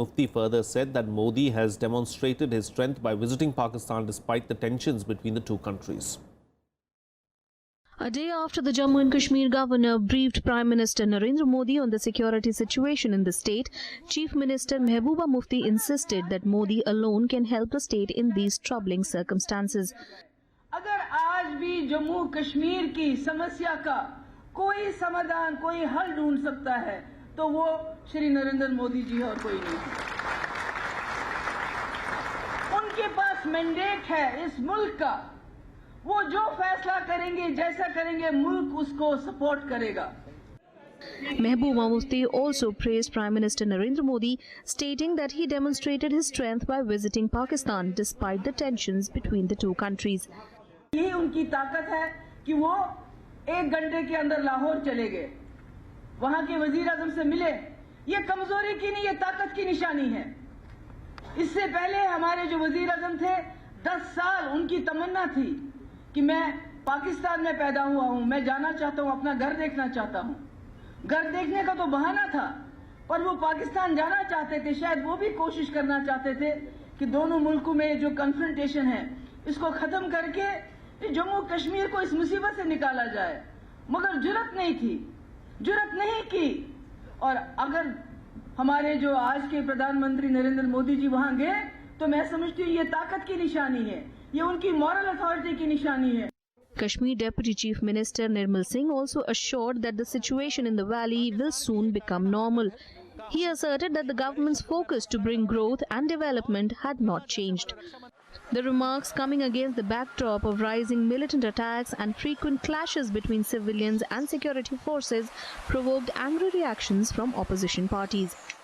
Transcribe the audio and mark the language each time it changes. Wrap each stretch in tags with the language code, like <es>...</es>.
<en>Mufti further said that Modi has demonstrated his strength by visiting Pakistan despite the tensions between the two countries. A day after the Jammu and Kashmir governor briefed Prime Minister Narendra Modi on the security situation in the state, Chief Minister Mehbooba Mufti insisted that Modi alone can help the state in these troubling circumstances.</en> <hi>अगर आज भी जम्मू कश्मीर की समस्या का कोई समाधान, कोई हल ढूंढ सकता है तो वो श्री नरेंद्र मोदी जी और कोई नहीं। उनके पास मैंडेट है इस मुल्क का, वो जो फैसला करेंगे, जैसा करेंगे, मुल्क उसको सपोर्ट करेगा।</hi> <en>Mehbooba Mufti also praised Prime Minister Narendra Modi, stating that he demonstrated his strength by visiting Pakistan despite the tensions between the two countries.</en> <hi>यही उनकी ताकत है कि वो 1 घंटे के अंदर लाहौर चले गए, वहां के वजीर आजम से मिले। ये कमजोरी की नहीं, ये ताकत की निशानी है। इससे पहले हमारे जो वजीर आजम थे, 10 साल उनकी तमन्ना थी कि मैं पाकिस्तान में पैदा हुआ हूं, मैं जाना चाहता हूं, अपना घर देखना चाहता हूं। घर देखने का तो बहाना था, पर वो पाकिस्तान जाना चाहते थे। शायद वो भी कोशिश करना चाहते थे कि दोनों मुल्कों में जो कन्फ्रंटेशन है इसको खत्म करके जम्मू कश्मीर को इस मुसीबत से निकाला जाए, मगर जुर्रत नहीं थी, जुर्रत नहीं की। और अगर हमारे जो आज के प्रधानमंत्री नरेंद्र मोदी जी वहां गए तो मैं समझती हूँ ये ताकत की निशानी है, ये उनकी</hi> <en>moral authority</en> <hi>की निशानी है।</hi> <en>Kashmir Deputy Chief Minister Nirmal Singh also assured that the situation in the valley will soon become normal. He asserted that the government's focus to bring growth and development had not changed. The remarks coming against the backdrop of rising militant attacks and frequent clashes between civilians and security forces provoked angry reactions from opposition parties.</en>